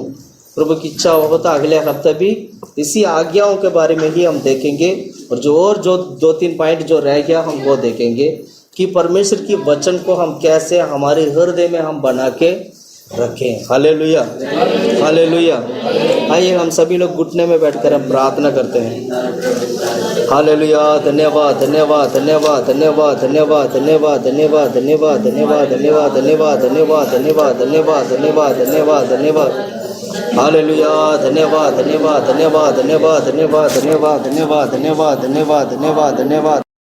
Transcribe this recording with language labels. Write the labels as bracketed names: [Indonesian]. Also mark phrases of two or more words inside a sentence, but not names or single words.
[Hindi] प्रभु की इच्छा हो तो अगले हफ्ते भी इसी आज्ञाओं के बारे में ही हम देखेंगे, और जो 2-3 पॉइंट जो रह गया हम वो देखेंगे कि परमेश्वर की वचन को हम कैसे हमारे हृदय में हम बना के रखें। हालेलुया, हालेलुया। आइए हम सभी लोग घुटने में बैठकर हम प्रार्थना करते हैं। हालेलुया। धन्यवाद, धन्यवाद, धन्यवाद, धन्यवाद, धन्यवाद, धन्यवाद, धन्यवाद, धन्यवाद, धन्यवाद, धन्यवाद, धन्यवाद, धन्यवाद, धन्यवाद, धन्यवाद, धन्यवाद, धन्यवाद, धन्यवाद। हालेलुया। धन्यवाद, धन्यवाद, धन्यवाद, धन्यवाद, धन्यवाद, धन्यवाद, धन्यवाद, धन्यवाद, धन्यवाद, धन्यवाद, धन्यवाद।